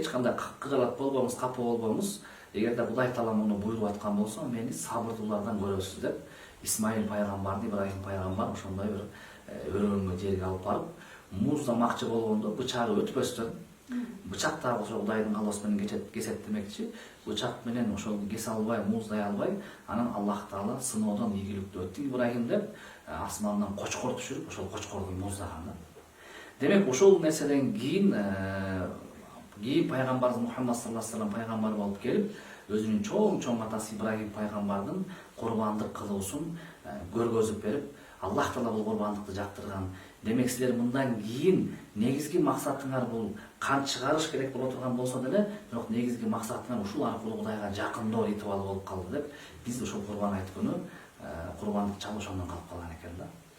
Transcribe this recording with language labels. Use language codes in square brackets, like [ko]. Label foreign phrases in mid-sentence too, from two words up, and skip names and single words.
[ky] кандай кыжалат болбоңуз, капа болбоңуз, эгерде Кудай Таала муну буйруп аткан болсо, мени сабырдуулардан көрөсүз деп, Исмаил пайгамбарды Ибрахим пайгамбар ошондой бир өрөөнгө жерге алып барып, муздамакчы болгондо бычагы өтпөстөн, бычак дагы ошо Кудайдын калоосу менен кесет демекчи, бычак менен ошол кесе албай, муздай албай, анан Аллах Таала сыноодон ийгиликтүү өттү Ибрахим деп асмандан кочкор түшүрүп, ошол кочкорду муздаган да. Демек ошол нерседен кийин пайгамбарыбыз Мухаммад [ar] صلى الله عليه وسلم [ky] пайгамбар болуп келип, өзүнүн чоң атасы Ибрахим пайгамбардын курбандык кылуусун көргөзүп берип, Аллах Таала бул курбандыкты жактырган. Демек силер мындан кийин негизги максатыңар бул кан чыгарыш керек боло турган болсо деле, бирок негизги максатыңар ушул аркылуу Кудайга жакындоо ритуалы болуп калды деп, биз ошол курбан айт күнү курбандык чалуу ошондон калып калган экен да.